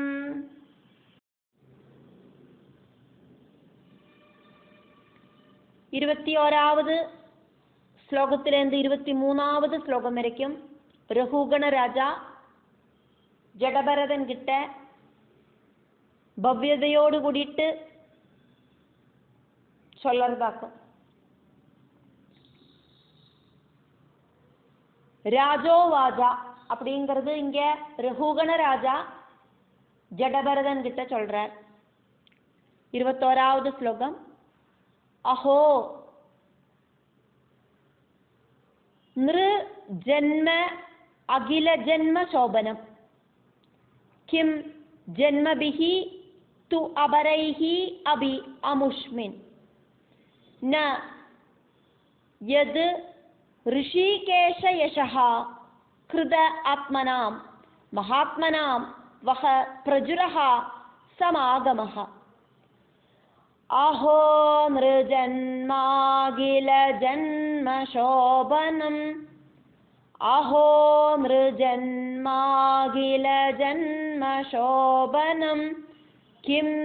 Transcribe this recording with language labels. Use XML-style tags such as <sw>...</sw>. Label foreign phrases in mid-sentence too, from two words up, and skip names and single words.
<ml>21வது ശ്ലോകത്തിലേന്ത് 23வது ശ്ലോകം വരയ്ക്കും രഘുഗണ രാജ ജഡഭരതൻ കിട്ട ഭവ്യതയോട് കൂടിയിട്ട് ചൊല്ലർതാക്കും.</ml> <ta>ராஜோ வாஜா அப்படிங்கிறது இங்க ரகுகண ராஜா ஜடபரதன் கிட்ட சொல்றார். 21வது ஸ்லோகம்.</ta> <sa>अहो नृ जन्म अखिल जन्म शोभनम् किम् जन्मभिः तु अपरैः अपि अमुष्मिन् न यत् ऋषिकेश यशः कृत आत्मनां महात्मनां वह प्रजुरः समागमः. अहो नृजन्मागिल जन्म शोभनम् अहो नृजन्मागिल जन्म शोभनं किं</sa>